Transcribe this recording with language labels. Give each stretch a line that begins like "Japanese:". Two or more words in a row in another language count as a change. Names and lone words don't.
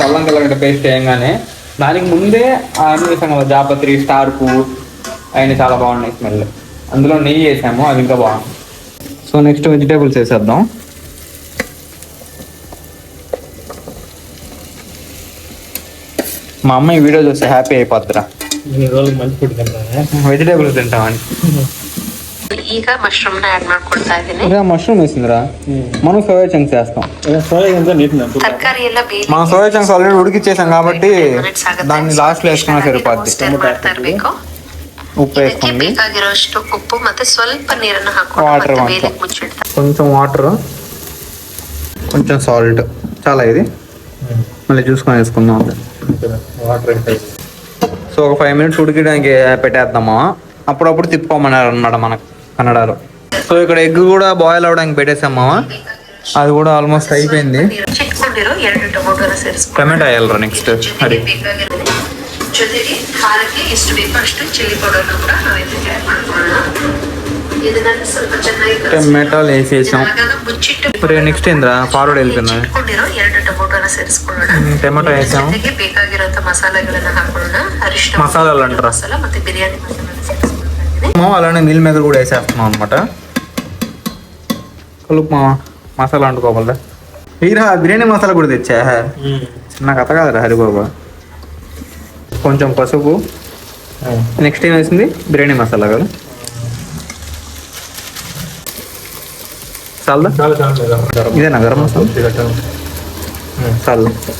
Telugu: అల్లం తెల్లగడ్డ పేస్ట్ వేయగానే దానికి ముందే వేసాం కదా జాపత్రి, స్టార్ పువ్వు, అవన్నీ చాలా బాగున్నాయి స్మెల్. అందులో నెయ్యి వేసాము, అది ఇంకా బాగుంది.
English: so next vegetables
Telugu: వేసేద్దాం. మా అమ్మ ఈ వీడియో చూస్తే హ్యాపీ అయిపోద్దిరా, ఈ రోజులకు మంచి ఫుడ్ తింటాను, వెజిటేబుల్స్ తింటామని.
Kannada: ಈಗ ಮಶ್ರೂಮ್ ನ ಆಡ್ ಮಾಡ್ಕೊಳ್ತಾ ಇದ್ದೀನಿ.
Telugu: మష్రూమ్ వేసిందిరా, మనం
English: soya chunks
Telugu: వేస్తాం.
Kannada: ತರಕಾರಿ ಎಲ್ಲ
Telugu: మనం
English: soya chunks already
Telugu: ఉడికిచ్చేసాం కాబట్టి దాన్ని లాస్ట్ లో వేసుకున్నా సరిపోద్ది.
Kannada: ಮಾಡ್ತಾ ಇರಬೇಕು.
Telugu: ఉప్పు వేసుకోండి,
Kannada: ಬೇಕಾಗಿರೋಷ್ಟು ಉಪ್ಪು ಮತ್ತೆ ಸ್ವಲ್ಪ ನೀರನ್ನು ಹಾಕೊಂಡು
Telugu: వాటర్
Kannada: ಮತ್ತೆ
Telugu: కొంచెం
Kannada: ಬೇಲಕ್ಕೆ ಮುಚ್ಚಿಡ್ತಾ
Telugu: కొంచెం వాటర్, కొంచెం సాల్ట్. చాలా ఇది మళ్ళీ చూసుకొని వేసుకుందాం. వాటర్. సో ఒక 5 minutes ఉడికడానికి పెట్టేద్దామా. అప్పుడప్పుడు తిప్పుకోమన్నారు అన్నమాట మన కన్నడలో. సో ఇక్కడ ఎగ్ కూడా బాయిల్ అవడానికి పెట్టేసామా, అది కూడా ఆల్మోస్ట్ అయిపోయింది.
Kannada: ಚಿಟ್ಕೊಂಡಿರೋ 2 ಟೊಮೊಟೊನ ಸೇರಿಸ್ಕೊಂಡು
Telugu: ಟೊಮೆಟೊ వేయాలరా నెక్స్ట్. హరి
Kannada: ಬೇಕಾಗಿರೋದು ಜೊತೆಗೆ ಖಾರಕ್ಕೆ ಎಷ್ಟು ಬೇಕೋ ಅಷ್ಟು ಚಿಲ್ಲಿ ಪೌಡರ್ನ ಕೂಡ ನಾವು ಇದಕ್ಕೆ ಆಡ್ ಮಾಡ್ಕೊಳ್ಳೋಣ. ಇದನ್ನ ಸ್ವಲ್ಪ ಚೆನ್ನಾಗಿ
Telugu: టొమాటోలు వేసేసాం.
Kannada: ಮುಚ್ಚಿಟ್ಟು
Telugu: నెక్స్ట్ ఏంద్రా ఫార్వర్డ్ వెళ్ళిపోయింది.
Kannada: ಚಿಟ್ಕೊಂಡಿರೋ 2 ಟೊಮೊಟೊನ ಸೇರಿಸ್ಕೊಳ್ಳೋಣ.
Telugu: ಟೊಮೆಟೊ వేసాం.
Kannada: ಜೊತೆಗೆ ಬೇಕಾಗಿರುವಂತ ಮಸಾಲೆಗಳನ್ನ ಹಾಕೊಳ್ಳೋಣ. ಅರಿಶಿನ
Telugu: మసాలాలు అంటారా,
Kannada: ಮಸಾಲ ಮತ್ತೆ ಬಿರಿಯಾನಿ ಮಸಾಲ ಸೇರಿಸ್ಕೊಳ್ತಾ ಇದ್ದೀನಿ.
Telugu: అలానే మిల్ మేకర్ కూడా వేసేస్తున్నాం అనమాట. కలుపు మసాలా అంటుకోవాలి. వీరా బిర్యానీ మసాలా కూడా తెచ్చా, చిన్న కథ కాదురా హరిబాబా. కొంచెం పసుపు, నెక్స్ట్ ఏం వేసింది బిర్యానీ మసాలా కదా. చాలు ఇదేనా గరం మసాలా, చాలు.